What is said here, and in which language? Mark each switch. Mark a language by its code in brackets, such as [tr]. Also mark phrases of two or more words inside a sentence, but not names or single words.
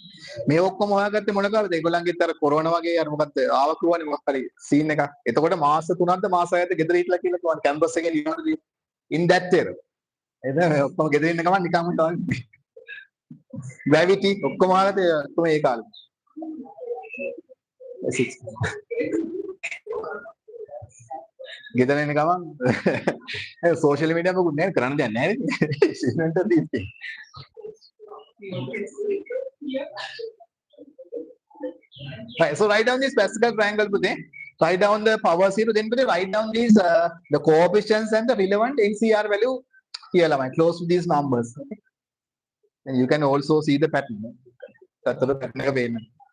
[si] මේ ඔක්කොම හොයාගත්තේ මොන කාලේද? ඒගොල්ලන්ගෙත් අර කොරෝනා වගේ අර මොකක්ද ආව කිව්වනේ මොකක් හරි සීන් එකක්. එතකොට මාස 3ක්ද මාස 6ක්ද ගෙදර හිටලා කියලා කිව්වනේ කැම්පස් එකේ ලියනවලු. [en] in that year. [si] එතන මේ ඔක්කොම ගෙදර ඉන්න ගමන් නිකම්ම තමයි. gravity ඔක්කොම හොයාගත්තේ ඔක්කොම ඒ කාලේ. ගෙදර ඉන්න ගමන් [en] social media [si] මොකුත් නෑ කරන්න දෙයක් නෑ නේද? [en] Right, so write down this Pascal triangle, Pute. Write down the power zero, then Pute, write down these the coefficients and the relevant NCR value here, like, close to these numbers. Okay? And you can also see the pattern. That's the pattern of payment.